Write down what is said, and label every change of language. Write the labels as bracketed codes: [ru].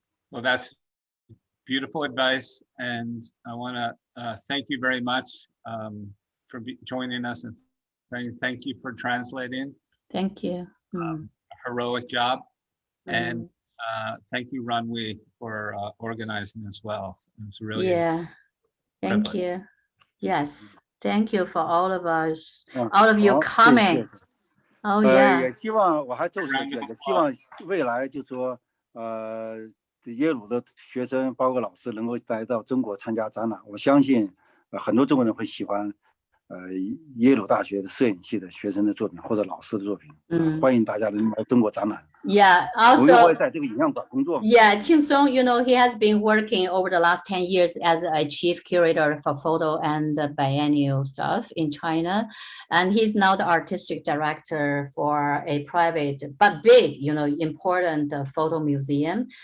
[en] Well, that's beautiful advice, and I want to thank you very much for joining us, and thank you for translating. Thank you. A heroic job, and thank you, Runway, for organizing as well. It's really Thank you. Yes, thank you for all of us, all of you coming. Oh yeah. [zh] 也希望我还奏说一句，也希望未来就说耶鲁的学生包括老师能够来到中国参加展览，我相信很多中国人会喜欢耶鲁大学的摄影系的学生的作品或者老师的作品。欢迎大家能来中国展览。 [en] Yeah, also. [zh] 我也在这个影像馆工作。 [en] Yeah, Qingsong, he has been working over the last 10 years as a chief curator for photo and biennial stuff in China. And he's now the artistic director for a private but big, important photo museum.